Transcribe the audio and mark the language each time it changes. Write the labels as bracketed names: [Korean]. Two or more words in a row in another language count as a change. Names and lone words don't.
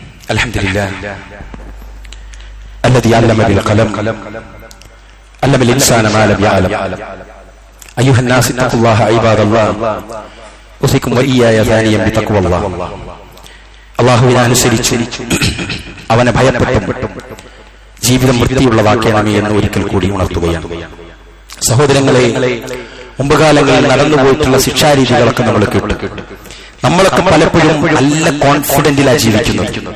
[Arabic] الحمد لله الذي علم بالقلم علم الإنسان ما لم يعلم أيها الناس اتقوا الله عباد الله أوصيكم وإياي ثانيا بتقوى الله [Malayalam] അല്ലാഹുവിനെ അനുസരിച്ചു അവനെ ഭയപ്പെട്ടും ജീവിതം വൃത്തിയുള്ളതാക്കണമേ എന്ന് ഒരിക്കൽ കൂടി ഉണർത്തുകയാണ്. സഹോദരങ്ങളെ, മുമ്പുകാലങ്ങളിൽ നടന്നുപോയിട്ടുള്ള ശിക്ഷാരീതികളൊക്കെ നമ്മൾ കേട്ടു. നമ്മളൊക്കെ പലപ്പോഴും നല്ല കോൺഫിഡന്റിലാണ് ജീവിക്കുന്നത്.